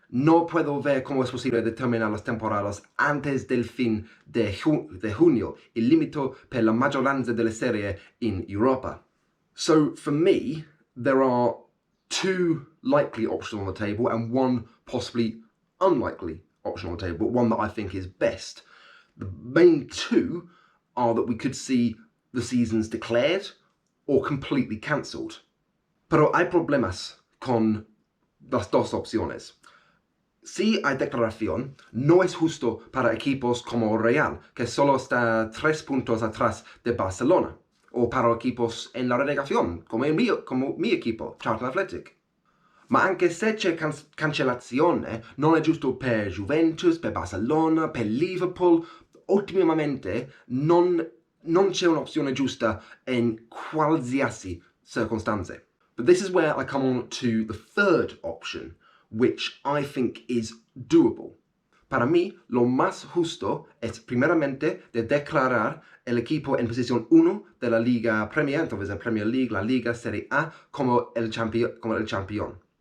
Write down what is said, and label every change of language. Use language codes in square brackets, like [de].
[es] no puedo ver cómo es posible determinar las temporadas antes del fin de junio, [it] el límite per la maggioranza delle serie in Europa. [en] So for me, there are two likely options on the table and one possibly unlikely option on the table, but one that I think is best. The main two are that we could see the seasons declared or completely cancelled. [es] Pero hay problemas con las dos opciones. Si hay declaración, no es justo para equipos como Real, que solo está 3 puntos atrás de Barcelona, o para equipos en la relegación, como mi equipo, Charlton Athletic. [it] Ma anche se c'è cancellazione, non è giusto per Juventus, per Barcelona, per Liverpool. Ultimamente non c'è un'opzione giusta in qualsiasi circostanze. [en] But this is where I come on to the third option, which I think is doable. [es] Para mí, lo más justo es primeramente de declarar el equipo en posición 1 de la Liga Premier, entonces la Premier League, la Liga Serie A, [it] come il campione.